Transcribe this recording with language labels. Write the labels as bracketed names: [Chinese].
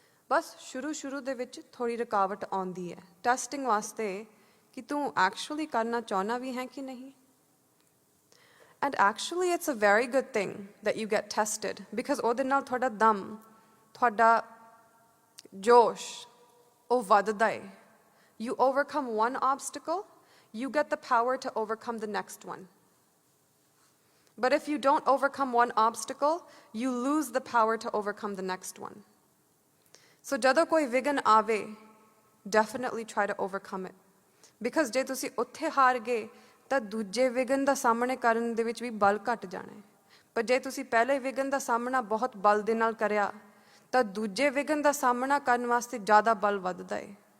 [Punjabi] ਬਸ ਸ਼ੁਰੂ ਦੇ ਵਿੱਚ ਥੋੜ੍ਹੀ ਰੁਕਾਵਟ ਆਉਂਦੀ ਹੈ ਟੈਸਟਿੰਗ ਵਾਸਤੇ ਕਿ ਤੂੰ ਐਕਚੁਅਲੀ ਕਰਨਾ ਚਾਹੁੰਦਾ ਵੀ ਹੈ ਕਿ ਨਹੀਂ। [English] and actually it's a very good thing that you get tested, because [Punjabi] ਉਹਦੇ ਨਾਲ ਤੁਹਾਡਾ ਦਮ, ਤੁਹਾਡਾ ਜੋਸ਼ ਉਹ ਵੱਧਦਾ ਹੈ। [English] You overcome one obstacle, you get the power to overcome the next one. But if you don't overcome one obstacle, you lose the power to overcome the next one. So [Punjabi] ਜਦੋਂ ਕੋਈ ਵਿਘਨ ਆਵੇ, [English] definitely try to overcome it. [Punjabi] Because ਜੇ ਤੁਸੀਂ ਉੱਥੇ ਹਾਰ ਗਏ ਤਾਂ ਦੂਜੇ ਵਿਘਨ ਦਾ ਸਾਹਮਣੇ ਕਰਨ ਦੇ ਵਿੱਚ ਵੀ ਬਲ ਘਟ ਜਾਣਾ ਹੈ। ਪਰ ਜੇ ਤੁਸੀਂ ਪਹਿਲੇ ਵਿਘਨ ਦਾ ਸਾਹਮਣਾ ਬਹੁਤ ਬਲ ਦੇ ਨਾਲ ਕਰਿਆ ਤਾਂ ਦੂਜੇ ਵਿਘਨ ਦਾ ਸਾਹਮਣਾ ਕਰਨ ਵਾਸਤੇ ਜ਼ਿਆਦਾ ਬਲ ਵੱਧਦਾ ਹੈ।